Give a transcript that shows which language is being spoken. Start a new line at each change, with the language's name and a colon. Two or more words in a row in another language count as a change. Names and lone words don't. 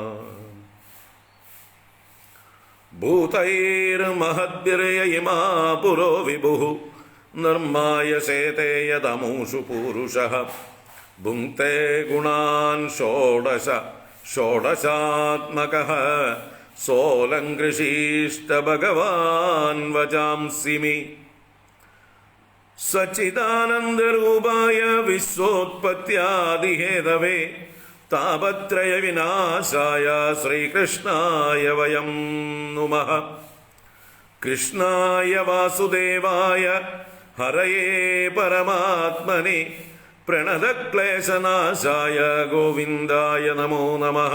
Sanskrit: भूतैर्महद्भिर्ययिमा पुरो विभुः निर्मायसेते यदमुषु पूरुषः भुङ्क्ते गुणान् षोडश षोडशात्मकः सोऽलङ्कृषीष्ट भगवान् वचांसि मे। സച്ചിദാനന്ദരൂപായ വിശ്വോത്പത്യാദിഹേതവേ താപത്രയ വിനാശായ ശ്രീകൃഷ്ണായ വയം നുമഃ. കൃഷ്ണായ വാസുദേവായ ഹരയേ പരമാത്മനെ പ്രണതക്ലേശനാശായ ഗോവിന്ദായ നമോ നമഃ.